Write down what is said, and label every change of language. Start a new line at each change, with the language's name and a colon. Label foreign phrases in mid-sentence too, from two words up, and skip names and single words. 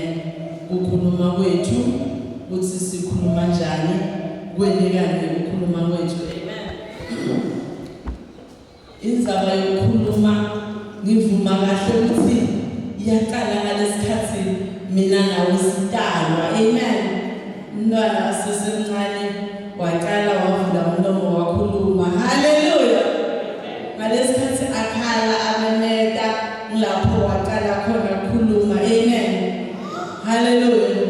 Swati: Ukukhuluma kwethu ukuthi sikhuluma njani, kwendekani ukukhuluma kwethu, amen. Indzaba yokukhuluma ngivuma kahle ukuthi iyaqala ngalesikhathi mina nawe sitalwa, amen. Umntwana asesemncane waqala wavula umlomo wakhuluma, haleluya. Ngalesikhathi akhala ameneta lapho waqala khona ukukhuluma, amen, haleluya.